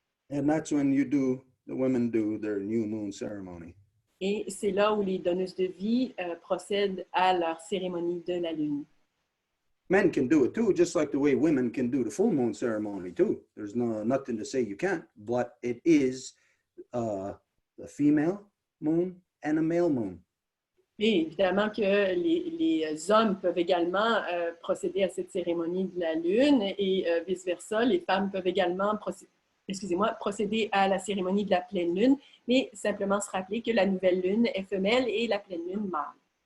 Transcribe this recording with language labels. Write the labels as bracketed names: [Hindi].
[English] And that's when the women do their new moon ceremony. [French] Et c'est là où les donneuses de vie procèdent à leur cérémonie de la lune. [English] Men can do it too, just like the way women can do the full moon ceremony too. There's nothing to say you can't, but it is the female moon and a male moon. [French] Et évidemment que les hommes peuvent également procéder à cette cérémonie de la lune et vice-versa, les femmes peuvent également procéder à la cérémonie de la pleine lune, mais simplement se rappeler que la nouvelle lune est femelle et la pleine lune mâle.